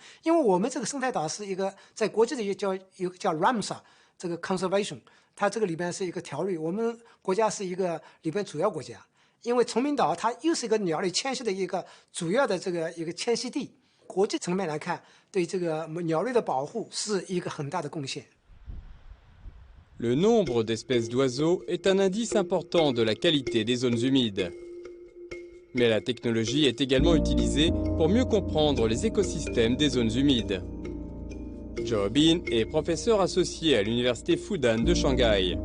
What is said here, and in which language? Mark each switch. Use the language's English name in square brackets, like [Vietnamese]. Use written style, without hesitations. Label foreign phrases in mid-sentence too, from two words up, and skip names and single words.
[Chinese] 因为我们这个生态岛是一个在国际的有个叫 Ramsar 这个 conservation， 它这个里边是一个条例，我们国家是一个里边主要国家。因为崇明岛它又是一个鸟类迁徙的一个主要的一个迁徙地，国际层面来看，对这个鸟类的保护是一个很大的贡献。 [French] Le nombre d'espèces d'oiseaux est un indice important de la qualité des zones humides. Mais la technologie est également utilisée pour mieux comprendre les écosystèmes des zones humides. Zhao Bin est professeur associé à l'université Fudan de Shanghai.